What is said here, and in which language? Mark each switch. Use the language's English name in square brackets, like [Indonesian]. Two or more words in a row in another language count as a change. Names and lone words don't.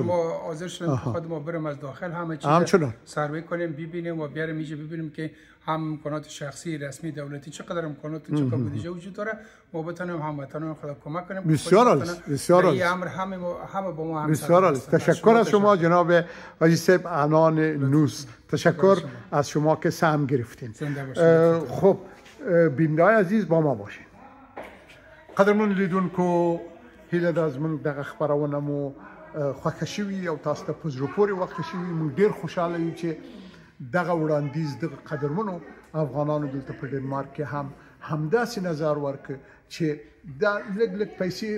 [Persian] ما حاضر شدیم خود ما بریم از داخل همه چیز سروی کنیم ببینیم و بیاریم اینجا ببینیم که هم امکانات شخصی رسمی دولتی چقدر امکانات چقدر بودجه وجود داره ما بتونیم هموطنان خود کمک کنیم. بسیار عالی، بسیار عالی. همه با ما هم بسیار عالی. تشکر از شما جناب حاجی صاحب عنان نوس. تشکر از شما که سهم گرفتین. خب بیننده‌های عزیز با ما باشین. [Pashto] قدرمن لیدونکو هیله ده زموږ دغه خپرونه مو خوښه شوي او تاسو ته په زړه پورې وقفه شوي. موږ ډېر خوشحاله یو چې دغه وړاندیز دغه قدرمنو افغانانو دلته په ډنمارک کې هم همداسې نظر ورکړ چې دا لږ لږ پیسې